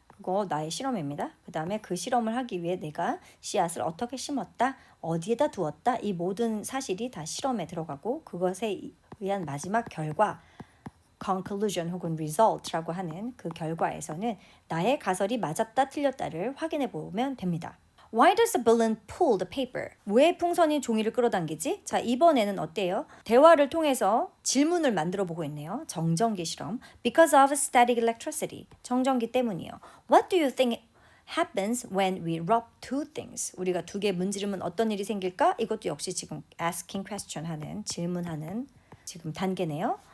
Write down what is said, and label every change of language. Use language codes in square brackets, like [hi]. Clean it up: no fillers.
[ko] 그거 나의 실험입니다. 그 다음에 그 실험을 하기 위해 내가 씨앗을 어떻게 심었다, 어디에다 두었다, 이 모든 사실이 다 실험에 들어가고 그것에 의한 마지막 결과, conclusion 혹은 result라고 하는 그 결과에서는 나의 가설이 맞았다 틀렸다를 확인해 보면 됩니다. [en] Why does the balloon pull the paper? [ko] 왜 풍선이 종이를 끌어당기지? 자, 이번에는 어때요? 대화를 통해서 질문을 만들어 보고 있네요. 정전기 실험. [en] Because of static electricity. [ko] 정전기 때문이요. [en] What do you think happens when we rub two things? [ko] 우리가 2개 문지르면 어떤 일이 생길까? 이것도 역시 지금 asking question 하는, 질문하는 지금 단계네요.